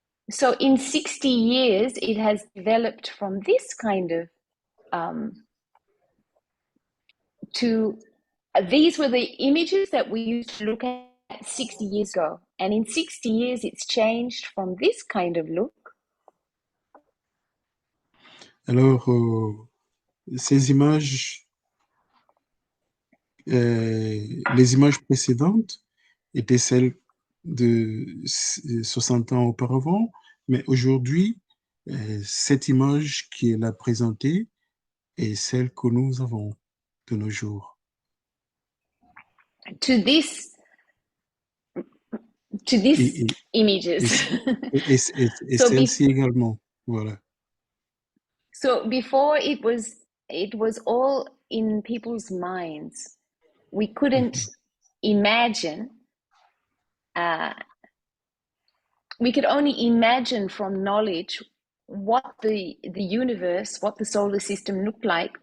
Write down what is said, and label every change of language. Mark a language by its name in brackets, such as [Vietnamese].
[English] So in 60 years, it has developed from this kind of to these were the images that we used to look at 60 years ago. And in 60 years, it's changed from this kind of look. [French] Alors, ces images, les images précédentes étaient celles de 60 ans auparavant, mais aujourd'hui, cette image qui est là présentée est celle que nous avons de nos jours. [English] To this images. [French] Et [English] So [French] celle-ci également, voilà. [English] So before it was all in people's minds. We couldn't imagine. We could only imagine from knowledge what the universe, what the solar system looked like.